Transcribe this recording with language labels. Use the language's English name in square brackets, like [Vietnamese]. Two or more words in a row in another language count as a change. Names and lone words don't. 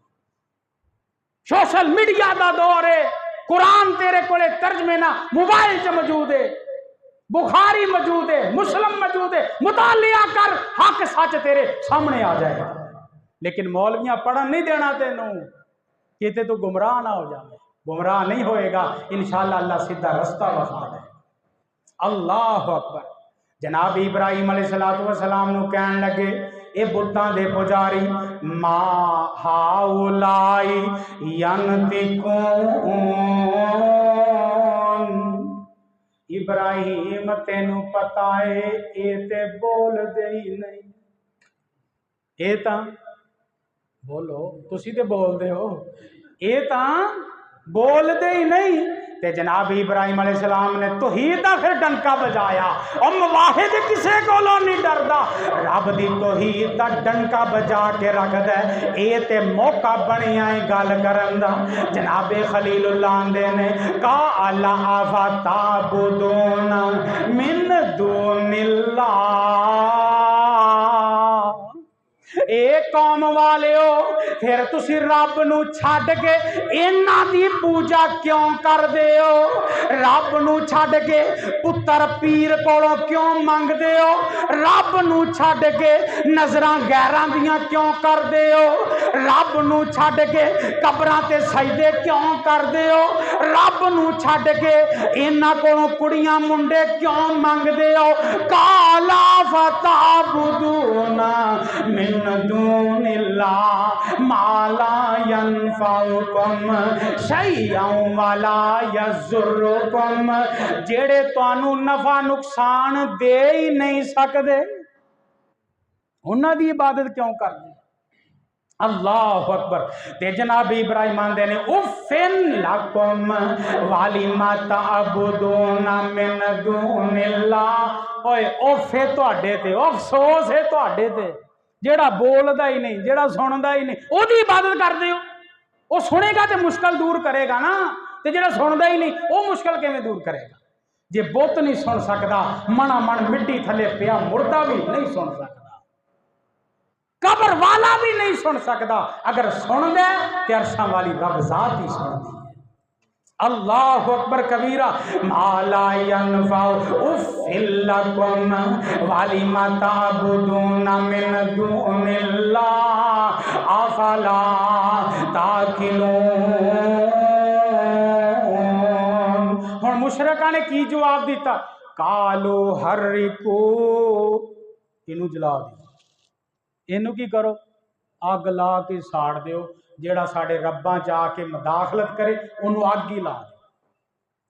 [Punjabi] سوشل میڈیا دا دور ہے قرآن تیرے کولے ترجمے نا موبائل چ موجود ہے بخاری موجود ہے مسلم موجود ہے مطالعہ کر حق سچ تیرے سامنے آ جائے گا. لیکن مولویاں پڑھن نہیں دینا تینوں کتے توں گمراہ نا ہو جائے. گمراہ نہیں ہوئے گا ان شاء اللہ اللہ سیدھا رستہ وکھا دے. [Arabic] الله أكبر. [Punjabi] جناب ابراہیم [Arabic] عليه الصلاة والسلام [Punjabi] نوں کہن لگے اے بتاں دے پجاری [Arabic] ما هؤلاء ينطقون [Punjabi] ابراہیم تینوں پتا ہے اے تے بول دے ہی نہیں. اے تاں بولو تُسی تے بولتے ہو یہ بولتے ہی نہیں. تے جناب ابراہیم علیہ السلام نے توحید دا فیر ڈنکا وجایا اور موحد کسے کولوں نہیں ڈردا رب دی توحید دا ڈنکا وجا کے رکھدا ہے. یہ تے موقع بنیا ہے گل کرن دا۔ جناب خلیل اللہ آندے نے [Arabic] قال أفتعبدون من دون الله [Punjabi] اے قوم والے ہو فیر تُسی رب نوں چھڈ کے اِنہاں دی پوجا کیوں کردے ہو. رب نوں چھڈ کے پتر پیر کولوں کیوں منگدے ہو. رب نوں چھڈ کے نذراں غیراں دیاں کیوں کردے ہو. رب نوں چھڈ کے قبراں تے سجدے کیوں کردے ہو. رب نوں چھڈ کے اِنہاں کولوں کڑیاں منڈے کیوں منگدے ہو. [Arabic] قال أفتعبدون من دون الله ما لا ينفعكم شيئا ولا يضركم [Punjabi] جیہڑے تہانوں نفع نقصان دے ہی نہیں سکدے اُنہاں دی عبادت کیوں کردے. [Arabic] الله أكبر. [Punjabi] تے جناب ابراہیم آندے نے [Arabic] أف لكم ولما تعبدون من دون الله. [Punjabi] اوئے اُفّے تہاڈے تے افسوس ہے تہاڈے تے جیہڑا بولدا ہی نہیں جیہڑا سندا ہی نہیں اوہدی عبادت کردے ہو. وہ سنے گا تو مشکل دور کرے گا نا تے جیہڑا سندا ہی نہیں وہ مشکل کِویں دور کرے گا. جے بت نہیں سن سکدا منا من مٹی تھلے پیا مردہ بھی نہیں سن سکدا قبر والا بھی نہیں سن سکدا. اگر سن دے تو عرشاں والی رب ذات ہی سندی ہے. [Arabic] الله أكبر كبيرا ما لا ينفع أف لكم ولما تعبدون من دون الله أفلا تعقلون. [Punjabi] ہُن مشرکاں نے کی جواب دتا [Arabic] قالوا حرقوه [Punjabi] اِنوں جلا دو اِنوں کی کرو اگ لا کے ساڑ دیو جیہڑا ساڈے رباں چ آ کے مداخلت کرے اُنہوں نے اگ ہی لا دو.